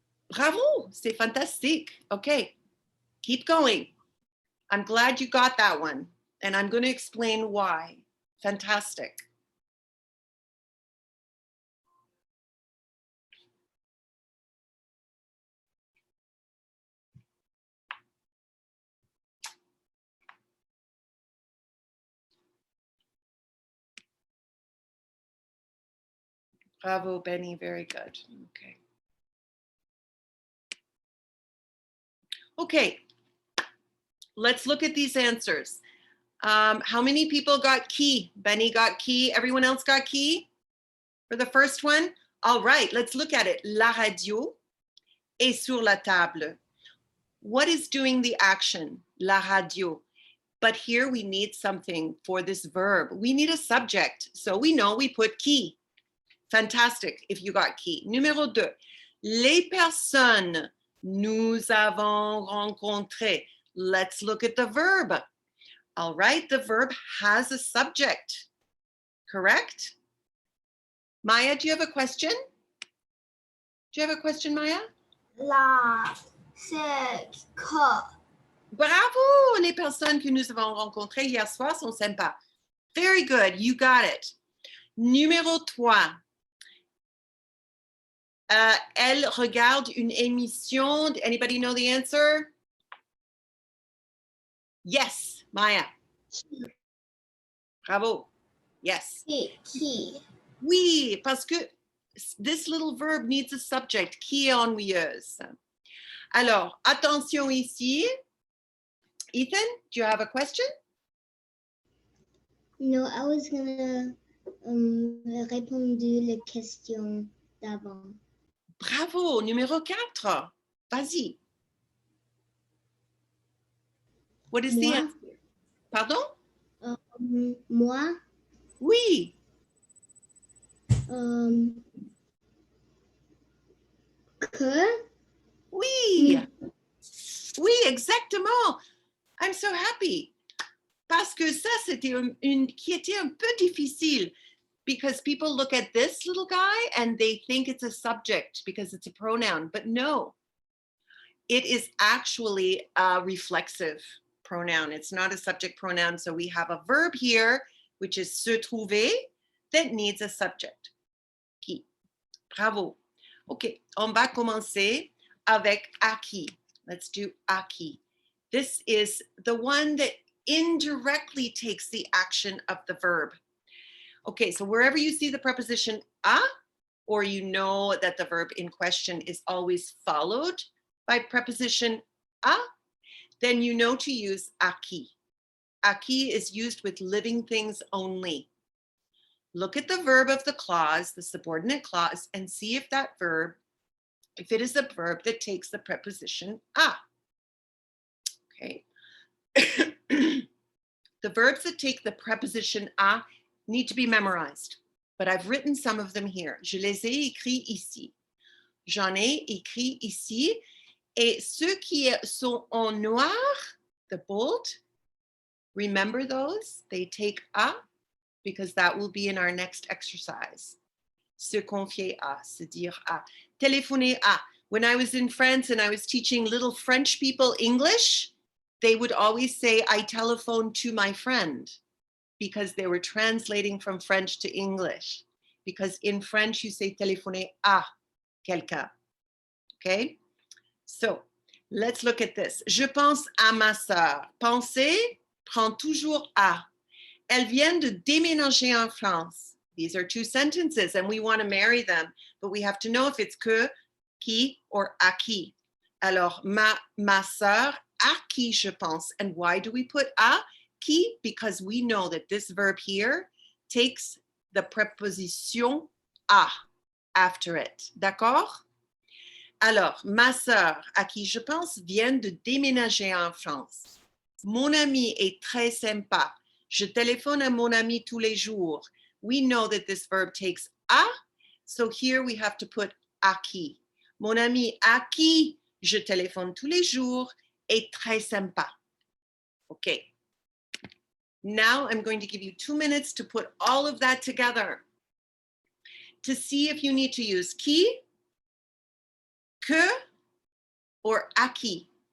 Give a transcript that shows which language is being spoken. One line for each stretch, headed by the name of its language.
French: Bravo, c'est fantastique.
English: Okay, keep going. I'm glad you got that one, and I'm going to explain why. Fantastic. Bravo, Benny, very good. Okay. Okay, let's look at these answers. How many people got qui? Benny got qui. Everyone else got qui for the first one? All right, let's look at it.
French: La radio est sur la table.
English: What is doing the action?
French: La radio.
English: But here we need something for this verb. We need a subject. So we know we put qui. Fantastic if you got qui.
French: Numéro 2. Les personnes nous avons rencontrées.
English: Let's look at the verb. All right, the verb has a subject, correct? Maya, do you have a question? Do you have a question, Maya?
French: La, c'est que. Bravo! Les personnes que nous avons rencontrées hier soir sont sympas.
English: Very good, you got it.
French: Numéro 3. Elle regarde une émission.
English: Anybody know the answer? Yes, Maya. Bravo. Yes.
French: Qui? Oui, parce que
English: this little verb needs a subject.
French: Qui est ennuyeuse? Alors, attention ici.
English: Ethan, do you have a question? No, I was gonna
French: répondre la question d'avant. Bravo, numéro 4. Vas-y.
English: What is the
French: Moi?
English: answer? Pardon?
French: Moi? Oui. Que? Oui. Oui, exactement.
English: I'm so happy.
French: Parce que ça, c'était une qui était un peu difficile.
English: Because people look at this little guy and they think it's a subject because it's a pronoun, but no, it is actually a reflexive pronoun. It's not a subject pronoun. So we have a verb here, which is se trouver, that needs a subject.
French: Qui. Bravo. Okay, on va commencer avec acquis.
English: Let's do acquis. This is the one that indirectly takes the action of the verb. Okay, so wherever you see the preposition a, or you know that the verb in question is always followed by preposition a, then you know to use acquis. Acquis is used with living things only. look at the verb of the clause, the subordinate clause, and see if that verb, if it is a verb that takes the preposition a. Okay. The verbs that take the preposition a need to be memorized, but I've written some of them here.
French: Je les ai écrits ici. J'en ai écrit ici. Et ceux qui sont en noir,
English: the bold, remember those? They take a, because that will be in our next exercise.
French: Se confier à, se dire à. Téléphoner à.
English: When I was in France and I was teaching little French people English, they would always say, I telephoned to my friend, because they were translating from French to English. Because in French, you say
French: téléphoner à quelqu'un.
English: Okay? So, let's look at this.
French: Je pense à ma sœur. Penser prend toujours à. Elles viennent de déménager en France.
English: These are two sentences and we want to marry them, but we have to know if it's que, qui, or à qui.
French: Alors, ma sœur, à qui je pense.
English: And why do we put à? Qui? Because we know that this verb here takes the preposition à after it.
French: D'accord? Alors, ma sœur, à qui je pense, vient de déménager en France. Mon ami est très sympa. Je téléphone à mon ami tous les jours.
English: We know that this verb takes à, so here we have to put à qui.
French: Mon ami à qui je téléphone tous les jours est très sympa.
English: Okay. Now I'm going to give you 2 minutes to put all of that together to see if you need to use qui, que, or à qui.